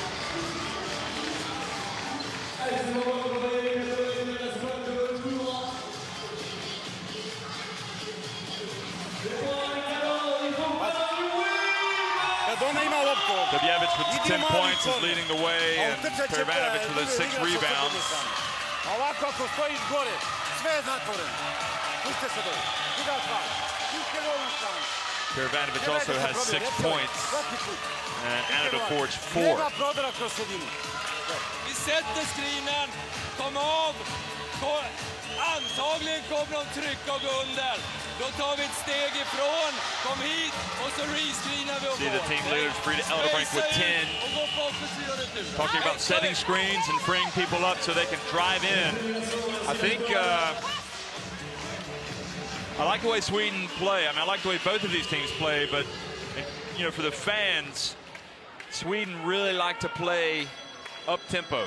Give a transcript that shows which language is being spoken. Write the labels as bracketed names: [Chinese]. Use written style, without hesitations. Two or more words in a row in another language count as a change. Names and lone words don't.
[English] Dovjevic with 10 points is leading the way, and Pervanovic with those 6 rebounds. [Serbian] Ovako ako stojiš gore, sve je zatvoreno. Puste se dole. Druga stvar. Puste ovu stranu. [English] Pervanovic also has 6 points, and Anadol Forge 4. [Serbian] Nema prodora kroz sredinu. [Swedish] Vi sätter screenen, kom av. Antagligen kommer de trycka och gå under. Då tar vi ett steg ifrån, kom hit och så rescreenar vi och [English] See the team leaders, Frida Eldebrink with 10. Talking about setting screens and freeing people up so they can drive in. I think, I like the way Sweden play. I mean, I like the way both of these teams play, but, you know, for the fans, Sweden really like to play up-tempo.